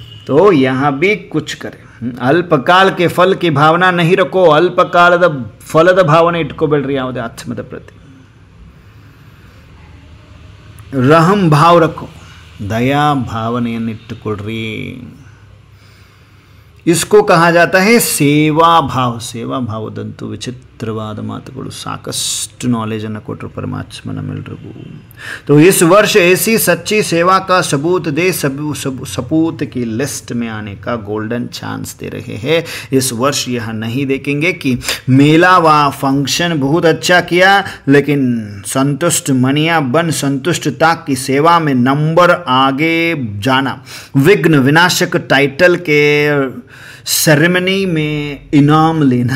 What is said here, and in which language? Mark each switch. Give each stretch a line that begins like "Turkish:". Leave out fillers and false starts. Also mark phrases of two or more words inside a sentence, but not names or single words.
Hindi: तो यहाँ भी कुछ करें. अल्पकाल के फल की भावना नहीं रखो.
Kannada: ಅಲ್ಪಕಾಲದ ಫಲದ ಭಾವನೆ ಇಟ್ಕೋಬೇಡ್ರಿ ಯಾವುದೇ ಆತ್ಮದ ಪ್ರತಿ.
Hindi: रहम भाव रखो,
Kannada: ದಯಾ ಭಾವನೆಯನ್ನಿಟ್ಟುಕೊಳ್ರಿ.
Hindi: इसको कहा जाता है सेवा भाव.
Kannada: ಸೇವಾ ಭಾವದಂತೂ ವಿಚಿತ್ರವಾದ ಮಾತುಗಳು, ಸಾಕಷ್ಟು ನಾಲೆಜನ್ನು ಕೊಟ್ಟರು ಪರಮಾತ್ಮ ನಮ್ಮೆಲ್ಲರಿಗೂ.
Hindi: तो इस वर्ष ऐसी सच्ची सेवा का सबूत दे सपूत की लिस्ट में आने का
English: golden chance
Hindi: दे रहे हैं. इस वर्ष यह नहीं देखेंगे कि मेला व फंक्शन बहुत अच्छा किया लेकिन संतुष्ट मनिया बन संतुष्टता की सेवा में नंबर आगे जाना, विघ्न विनाशक टाइटल के सेरेमनी में इनाम लेना.